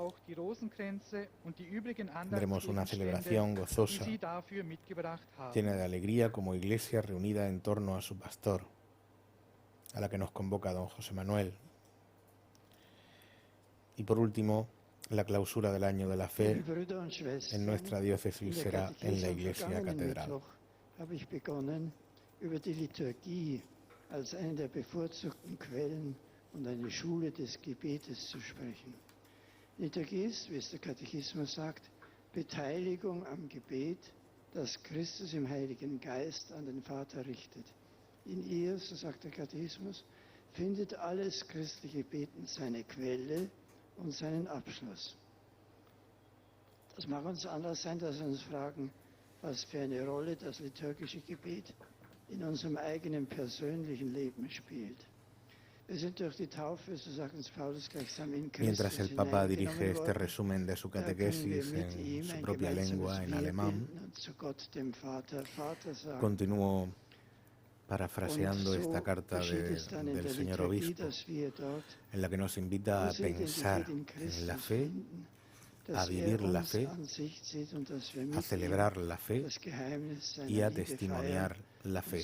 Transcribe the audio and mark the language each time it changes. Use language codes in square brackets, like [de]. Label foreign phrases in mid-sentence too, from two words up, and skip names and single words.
[es] Tendremos una celebración gozosa, llena de alegría como iglesia reunida en torno a su pastor, a la que nos convoca don José Manuel. Y por último, la clausura del año de la fe en nuestra diócesis será en la iglesia catedral. [de] Und eine Schule des Gebetes zu sprechen. Liturgie ist, wie es der Katechismus sagt, Beteiligung am Gebet, das Christus im Heiligen Geist an den Vater richtet. In ihr, so sagt der Katechismus, findet alles christliche Beten seine Quelle und seinen Abschluss. Das mag uns Anlass sein, dass wir uns fragen, was für eine Rolle das liturgische Gebet in unserem eigenen persönlichen Leben spielt. [es] Mientras el Papa dirige este resumen de su catequesis en su propia lengua, en alemán, continúo parafraseando esta carta del señor obispo, en la que nos invita a pensar en la fe a vivir la fe, a celebrar la fe y a testimoniar la fe.